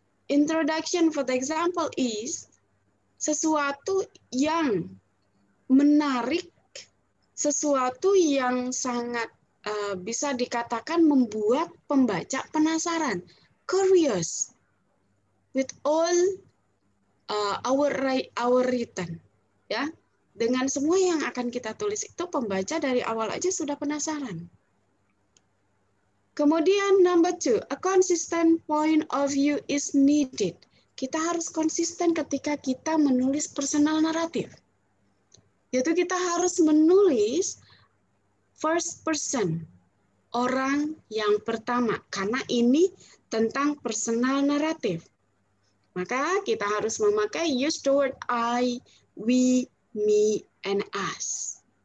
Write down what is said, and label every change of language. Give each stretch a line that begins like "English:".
Indonesian: Introduction,
English: for example, is
Indonesian: sesuatu yang menarik, sesuatu yang sangat bisa dikatakan membuat pembaca penasaran,
English: curious with all our written,
Indonesian: ya. Dengan semua yang akan kita tulis itu pembaca dari awal aja sudah penasaran.
English: Kemudian number 2, a consistent point of view is needed.
Indonesian: Kita harus konsisten ketika kita menulis personal narrative. Yaitu kita harus menulis first person, orang yang pertama, karena ini tentang personal narrative. Maka kita harus memakai
English: use the word I, we, me, and us.